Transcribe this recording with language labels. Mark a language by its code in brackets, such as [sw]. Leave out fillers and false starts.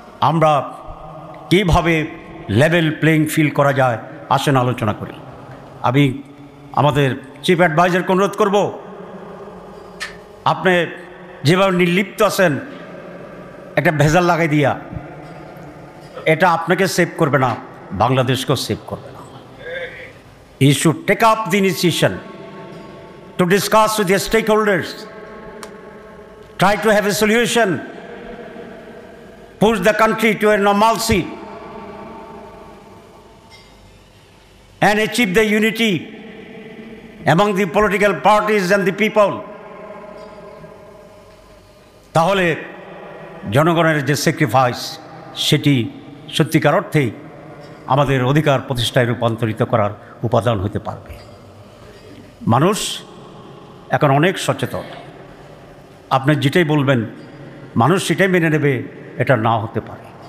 [bn] আমরা কীভাবে level playing field করা যায় আসেন আলোচনা করি। আমি আমাদের চিফ অ্যাডভাইজারকে অনুরোধ করব, আপনি যেভাবে নির্লিপ্ত আছেন একটা ভেজাল লাগাই দিয়া, এটা আপনাকে সেভ করবে না, বাংলাদেশকেও সেভ করবে না। [en] You should take up the initiation to discuss with your stakeholders, try to have a solution, push the country to a normalcy and achieve the unity among the political parties and the people. [bn] তাহলে জনগণের যে sacrifice সেটি সত্যিকার অর্থেই আমাদের অধিকার প্রতিষ্ঠায় রূপান্তরিত করার উপাদান হতে পারবে। মানুষ এখন অনেক সচেতন, আপনি যেটাই বলবেন মানুষ সেটাই মেনে নেবে, এটা না হতে পারে।